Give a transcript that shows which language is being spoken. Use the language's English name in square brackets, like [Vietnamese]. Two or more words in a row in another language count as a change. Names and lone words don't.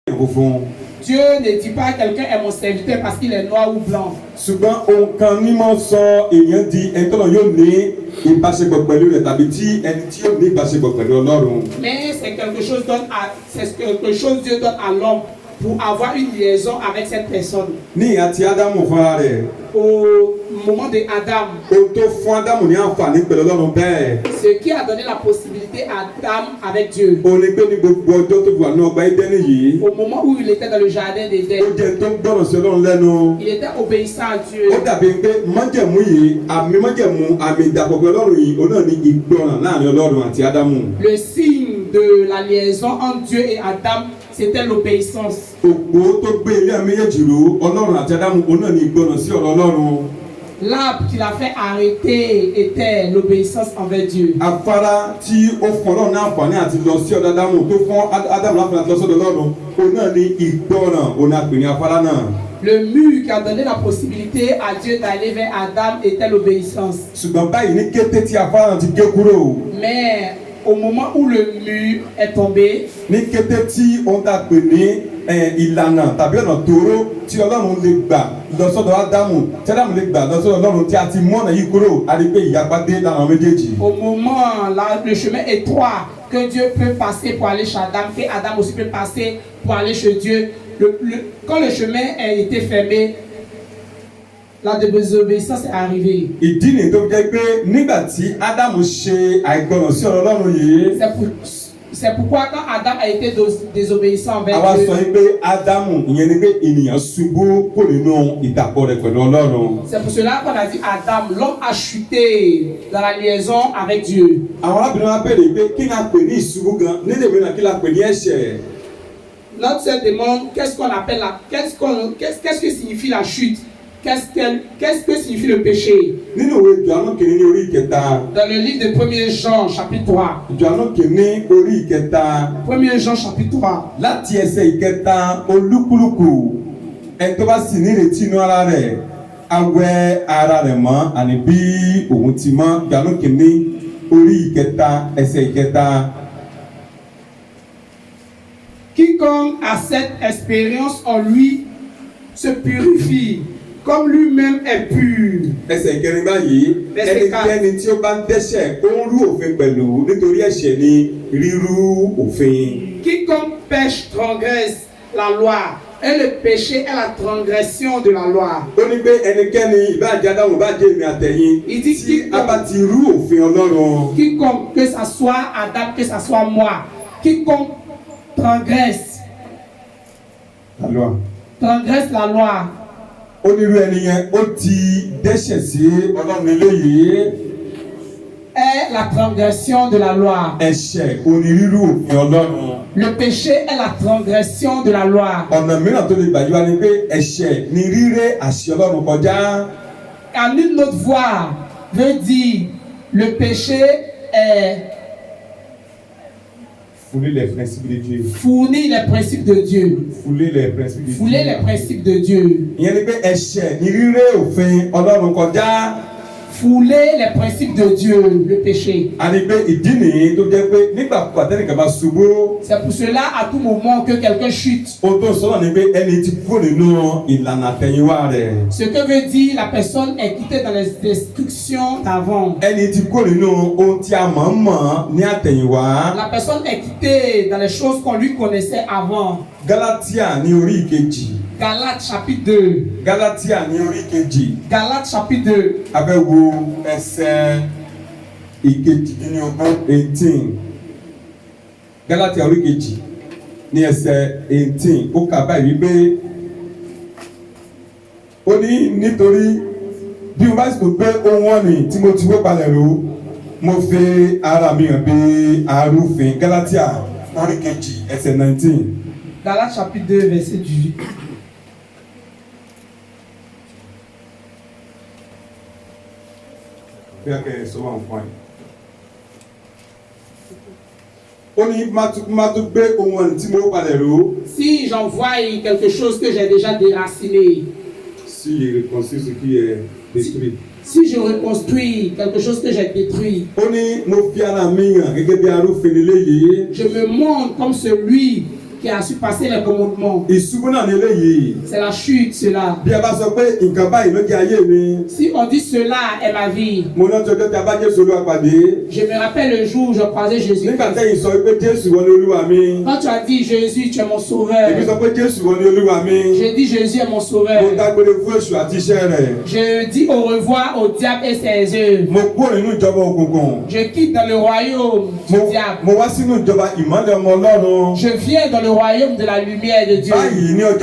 [French] Dieu ne dit pas quelqu'un est mon serviteur parce qu'il est noir ou blanc. [Yoruba] Ṣùgbọ́n ohun kan ní mọ̀ sọ èèyàn di ẹni tọ́lọ̀ yóò ní ìbáṣepọ̀ pẹ̀lú rẹ̀ tàbí tí ẹni tí yóò ní ìbáṣepọ̀ pẹ̀lú Ọlọ́run. [French] Mais c'est quelque chose Dieu donne à l'homme pour avoir une liaison avec cette personne. [Yoruba] Ní ìhà tí Ádámù fúnra rẹ̀. [French] Au moment de Adam. [Yoruba] Ohun tó fún Ádámù ní àǹfààní pẹ̀lú Ọlọ́run bẹ́ẹ̀. [French] Ce qui a donné la possibilité à Adam avec Dieu. [Yoruba] Ó ní pé ní gbogbo ọjọ́ tó wà ní ọgbà Édẹ́nì yìí. [French] Au moment où il était dans le jardin d'Éden. [Yoruba] Ó jẹ́ tó ń gbọ́ràn sí Ọlọ́run lẹ́nu. [French] Il était obéissant à Dieu. [Yoruba] Ó dàbí pé májẹ̀mú yìí àmì ìdàpọ̀ pẹ̀lú Ọlọ́run yìí ó náà ní ìgbọràn láàrin Ọlọ́run àti Ádámù. [French] Le signe de la liaison entre Dieu et Adam, c'était l'obéissance. [Yoruba] Òpó tó gbé ilé méjèèjì ró Ọlọ́run àti Ádámù ó náà ní ìgbọràn sí ọ̀rọ̀ Ọlọ́run. [French] L'arbre qui l'a fait arrêter était l'obéissance envers Dieu. [Yoruba] Afárá tí ó fún Ọlọ́run ní àǹfààní àti lọ sí ọ̀dọ̀ Ádámù tó fún Ádámù láǹfààní àti lọ sọ́dọ̀ Ọlọ́run ó náà ní ìgbọràn ó náà pè ní afárá náà. [French] Le mur qui a donné la possibilité à Dieu d'aller vers Adam était l'obéissance. [Yoruba] Ṣùgbọ́n báyìí ní kété tí afárá ti gé kúrò. [French] Mais au moment où le mur est tombé. [Yoruba] Ní kété tí ohun tá a pè ní ìlànà tàbí ọ̀nà tóóró tí Ọlọ́run lè gbà lọ sọ́dọ̀ Ádámù tí Ádámù lè gbà lọ sọ́dọ̀ Ọlọ́run tí a ti mú ọ̀nà yìí kúrò a rí pé ìyapa dé lára méjèèjì. [French] Au moment là, le chemin étroit que Dieu peut passer pour aller chez Adam, que Adam aussi peut passer pour aller chez Dieu. Quand le chemin a été fermé, la désobéissance est arrivée. [Yoruba] Ìdí nìyí tó jẹ́ pé nígbà tí Ádámù ṣe àìgbọràn sí ọ̀rọ̀ Ọlọ́run yìí. [French] C'est pourquoi quand Adam a été désobéissant envers Dieu. Àwa Dieu. [Yoruba] sọ pé Ádámù ìyẹn ni pé ènìyàn ṣubú kò nínú ìdàpọ̀ rẹ̀ pẹ̀lú Ọlọ́run. [French] C'est pour cela qu'on a dit Adam, l'homme a chuté dans la liaison avec Dieu. [Yoruba] Àwọn arábìnrin wa béèrè pé kí ni a pè ní ìṣubú gan nílé mìíràn kí la pè ní ẹ̀ṣẹ̀. [French] Notre sœur demande qu'est-ce qu'on appelle qu'est-ce que signifie la chute? Qu'est-ce que signifie le péché? [Yoruba] Nínú ìwé Jòhánù kìíní ní orí ìkẹta. [French] Dans le livre de 1er Jean chapitre 3. [Yoruba] Jòhánù kìíní orí ìkẹta. [French] 1er Jean chapitre 3. [Yoruba] Láti ẹsẹ̀ ìkẹta olúkúlùkù ẹni tó bá sì nírètí inú ara rẹ̀ á wẹ ara rẹ̀ mọ́ àní bí òun ti mọ́. Jòhánù kìíní orí ìkẹta ẹsẹ̀ ìkẹta. [French] Quiconque a cette expérience en lui se purifie comme lui-même est pur. [Yoruba] Ẹsẹ̀ ìkẹrin báyìí ẹnikẹ́ni tí ó bá ń dẹ́ṣẹ̀ ó ń rú òfin pẹ̀lú nítorí ẹ̀ṣẹ̀ ni rírú òfin. [French] Quiconque pêche transgresse la loi et le péché est la transgression de la loi. [Yoruba] Ó ní pé ẹnikẹ́ni ìbáàjẹ́ Ádámù ìbáàjẹ́ èmi àtẹ̀yìn tí a bá ti rú òfin Ọlọ́run. [French] Quiconque, que ça soit Adam, que ça soit moi, quiconque transgresse la loi. [Yoruba] Onírú ẹni yẹn ó ti dẹ́ṣẹ̀ sí Ọlọ́run eléyìí. [French] Est la transgression de la loi. [Yoruba] Ẹ̀ṣẹ̀ onírúurú òfin Ọlọ́run. [French] Le péché est la transgression de la loi. [Yoruba] Ọ̀nà mìíràn tó lè gbà yí wa ni pé ẹ̀ṣẹ̀ ni ríré àṣẹ Ọlọ́run kọjá. [French] En une autre voie veut dire le péché est Fouler les principes de Dieu. Fournir les principes de Dieu. Fouler les principes de Dieu. Fouler les principes de Dieu. [Yoruba] Ìyẹn ni pé ẹ̀ṣẹ̀ ni ríré òfin Ọlọ́run kọjá. [French] Fouler les principes de Dieu, le péché. [Yoruba] A ní pé ìdí nìyí tó jẹ́ pé nígbà pàtẹ́nìkan bá ṣubú. [French] C'est pour cela à tout moment que quelqu'un chute. [Yoruba] Ohun tó ń sọ̀rọ̀ ni pé ẹni tí kúrò nínú ìlànà àtẹ̀yìnwá rẹ̀. [French] Ce que veut dire la personne est quittée dans les instructions d'avant. [Yoruba] Ẹni tí kúrò nínú ohun tí a mọ̀ ní àtẹ̀yìnwá. [French] La personne est quittée dans les choses qu'on lui connaissait avant. [Yoruba] Galatia ní orí ìkejì. [French] Galates chapitre 2. [Yoruba] Galatia ní orí ìkejì. [French] Galates chapitre 2. [Yoruba] A fẹ́ wo ẹsẹ̀ ìkejìdínlógún 18. Galatia orí ìkejì ní ẹsẹ̀ 18. Ó kà báyìí wípé ó ní nítorí bí mo bá sì tó gbé ohun ọ̀nì tí mo ti wó palẹ̀ ró mo fi ara mi hàn bí arúfin. Galatia orí ìkejì ẹsẹ̀ 19. [French] Galates chapitre 2 verset 18. [Yoruba] Bí a kẹ́ ẹ̀ sọ wà ń fún ẹ. Ó ní má tún gbé ohun ọ̀nì tí mo palẹ̀ ró. [French] Si j'envoie quelque chose que j'ai déjà déraciné. Si je reconstruis ce qui est détruit. Si je reconstruis quelque chose que j'ai détruit. [Yoruba] Ó ní mo fi ara mi hàn gẹ́gẹ́ bí arúfin eléyìí. [French] Je me montre comme celui qui a su passer les commandements. [Yoruba] ìṣubú náà ní eléyìí. [French] C'est la chute, cela. [Yoruba] bí a bá sọ pé nǹkan báyìí ló jẹ́ ayé mi. [French] Si on dit cela est ma vie, [Yoruba] mo náà tọjọ́ tí a bá Jésù Olúwa pàdé. [French] je me rappelle le jour où je croisais Jésus. [Yoruba] nígbà tẹ́yìn sọ pé Jésù wọ ní Olúwa mi. [French] Quand tu as dit Jésus, tu es mon sauveur. [Yoruba] èmi sọ pé Jésù wọ ní Olúwa mi. [French] J'ai dit Jésus est mon [Yoruba] mo [French] sauveur. [Yoruba] dágbére fún èṣù àti iṣẹ́ rẹ̀. [French] Je dis au revoir au diable et ses œuvres. [Yoruba] mo kúrò nínú ìjọba òkùnkùn. [French] Je quitte dans le royaume du diable. [Yoruba] mo wá sínú ìjọba ìmọ́lẹ̀ ọmọ Ọlọ́run. [French] Je viens dans le royaume de la lumière de Dieu. [Yoruba] báyìí ní ọjọ́